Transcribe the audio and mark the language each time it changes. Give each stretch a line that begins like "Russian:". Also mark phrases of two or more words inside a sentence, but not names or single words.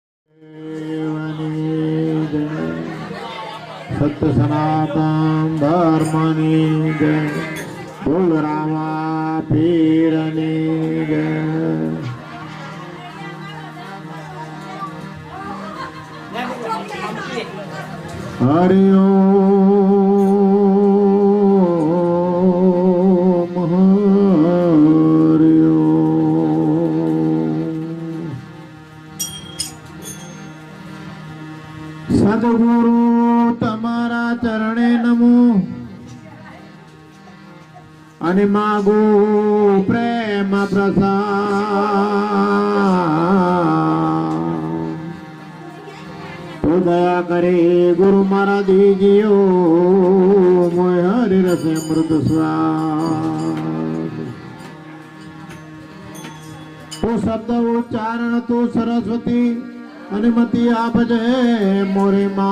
Gujarati: સત્ય સનાતન ધર્મની જય, બોલ રામા પીરની જય।
Sanskrit: हरि ओम हरि ओम।
Gujarati: સદ્ગુરુ તમારા ચરણે નમો અને માગો પ્રેમ પ્રસાદ તો દયા કરે ગુરુ મારા દીજીઓ મોય હરિ રસે અમૃત સ્વાદ તો શબ્દ ઉચ્ચારણ તો સરસ્વતી અને મતી આપજે મોરે